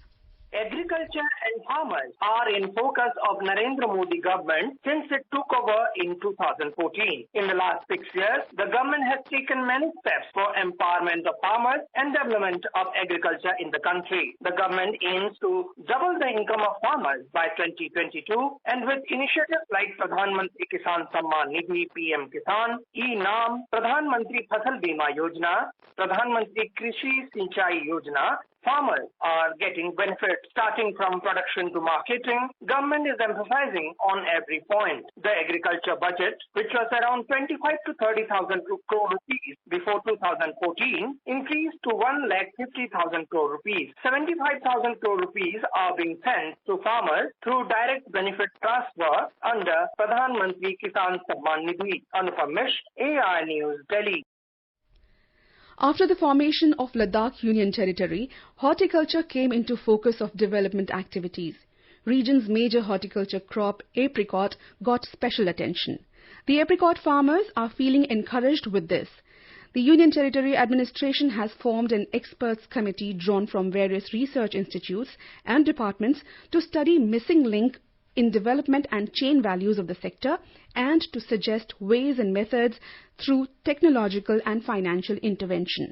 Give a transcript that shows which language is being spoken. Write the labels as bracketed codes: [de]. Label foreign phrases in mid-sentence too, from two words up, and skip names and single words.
[en] Agriculture and farmers are in focus of Narendra Modi government since it took over in 2014. In the last 6 years, the government has taken many steps for empowerment of farmers and development of agriculture in the country. The government aims to double the income of farmers by 2022, and with initiatives like Pradhan Mantri Kisan Samman Nidhi PM Kisan, E-Naam, Pradhan Mantri Fasal Bima Yojana, Pradhan Mantri Krishi Sinchai Yojana, farmers are getting benefits starting from production to marketing. Government is emphasizing on every point. The agriculture budget, which was around 25 to 30,000 crore rupees before 2014, increased to 1,50,000 crore rupees. 75,000 crore rupees are being sent to farmers through direct benefit transfer under Pradhan Mantri Kisan Samman Nidhi. Anupam Mishra, AIR News, Delhi. After the formation of Ladakh Union Territory, horticulture came into focus of development activities. Region's major horticulture crop, apricot, got special attention. The apricot farmers are feeling encouraged with this. The Union Territory Administration has formed an experts committee drawn from various research institutes and departments to study missing link in development and chain values of the sector and to suggest ways and methods through technological and financial intervention.